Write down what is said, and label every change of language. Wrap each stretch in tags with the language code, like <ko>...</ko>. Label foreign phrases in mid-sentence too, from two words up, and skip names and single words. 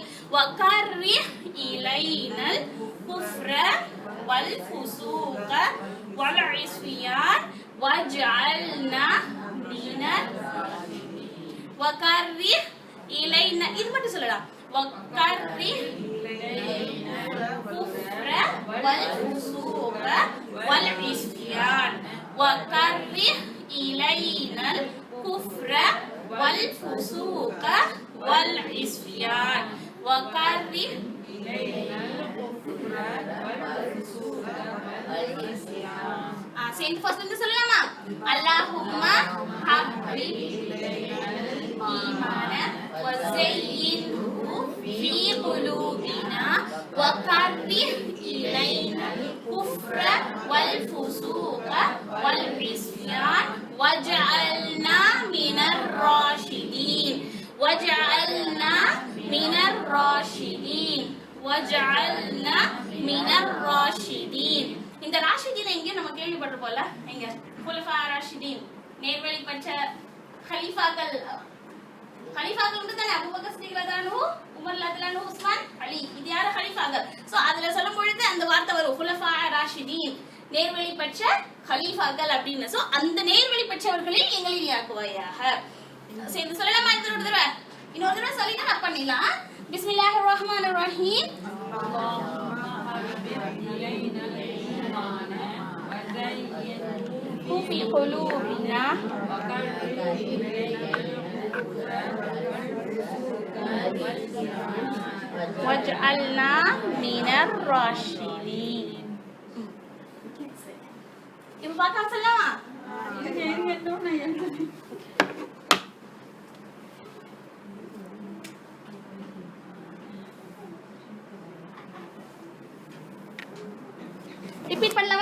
<ar>وكره إلينا الكفر والفسوق والعصيان وجعلنا من الراشدين. وكره إلينا,</ar> <ta>இது மட்டும் சொல்லலாம்.</ta> <ar>وكره إلينا الكفر والفسوق والعصيان وكره إلينا الكفر والفسوق والعصيان وكره إلينا الكفر والفسوق والعصيان.</ar> <ta>சேர்ந்து ஃபர்ஸ்ட் வந்து சொல்லலாமா?</ta> <ar>اللهم حبب الإيمان وزينه في قلوبنا وكره إلينا الكفر والفسوق والعصيان واجعلنا من الراشدين واجعلنا من الراشدين واجعلنا من الراشدين.</ar> <ta>இந்த ராஷிதீன் எங்க நம்ம கேள்விப்பட்டிருப்போம்ல, எங்க</ta> <ar>خلفاء راشدين</ar> <ta>நேர்வழி பெற்ற खलीफाக்கள் வந்து தானே அபூபக்கர் சித்திக்</ta> <ar>رضي الله عنه,</ar> <ta>உமர்</ta> <ar>رضي الله عنه,</ar> <ta>உஸ்மான், அலி. இது யார खलीफाக்கள்? சோ அதுல சொல்லும் பொழுது அந்த வார்த்தை வரும்</ta> <ar>خلفاء راشدين</ar> <ta>நேர்வழி பெற்ற खलीफाக்கள் அப்படின்னு. சோ அந்த நேர்வழி பெற்றவர்களில் எங்களை ஆக்குவாயாக. சேர்ந்து சொல்லலாமா? இன்னொரு தடவை சொல்லினா நான் பண்ணிடலாம்.</ta> <ar>بسم الله الرحمن الرحيم. في قلوبنا واجعلنا من الراشدين.</ar> <ta>இப்போ பார்க்கலாம் சொல்லலாமா? ரிப்பீட் பண்ணலாமா?</ta>